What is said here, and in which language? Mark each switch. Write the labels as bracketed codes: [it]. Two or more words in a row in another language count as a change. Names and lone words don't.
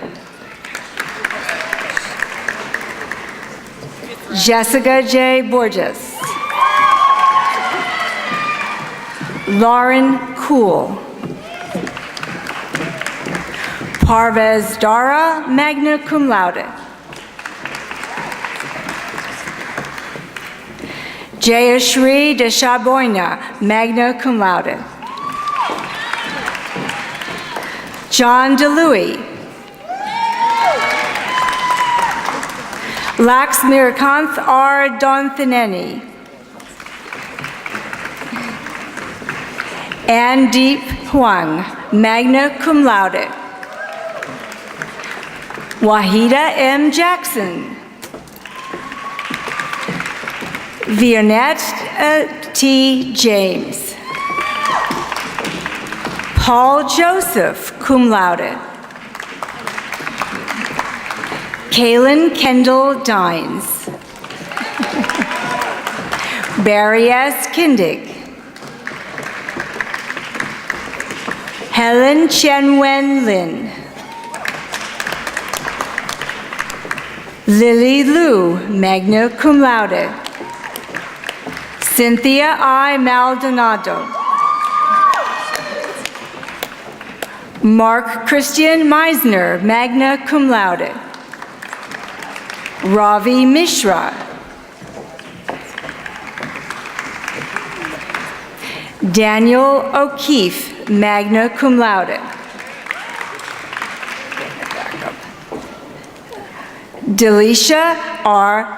[en] Jessica J. Borges. Lauren Kuhl. Parvez Dara, [la] magna cum laude. [en] Jayashri Deshaboyna, [la] magna cum laude. [en] John DeLuey. Laxmirakanth R. Donthineni. Andeep Huang, [la] magna cum laude. [en] Wahida M. Jackson. Vionette T. James. Paul Joseph, [la] cum laude. [en] Kaylin Kendall Dines. Barry S. Kindig. Helen Chen-Wen Lin. Lily Liu, [la] magna cum laude. [en] Cynthia I. Maldonado. Mark Christian Meisner, [la] magna cum laude. [en] Ravi Mishra. Daniel O'Keefe, [la] magna cum laude. [en] Delisha R.